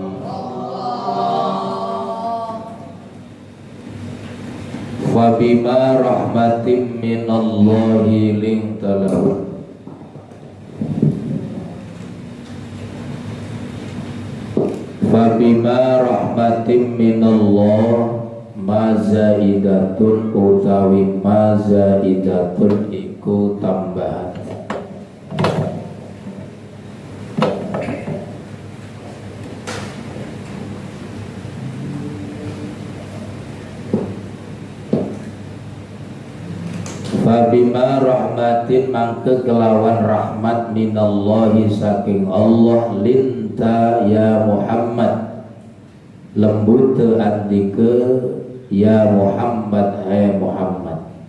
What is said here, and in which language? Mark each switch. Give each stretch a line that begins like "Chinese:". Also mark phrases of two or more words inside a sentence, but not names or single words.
Arabic: فبما رحمة من الله لنت لهم فبما رحمة من الله ما زائدة utawi ما زائدة
Javanese: iku tambahan.
Arabic: فبما رحمة
Javanese: mangke kelawan rahmat minallahi saking Allah
Arabic: لنت يا محمد
Javanese: lembut andike ya Muhammad hai Muhammad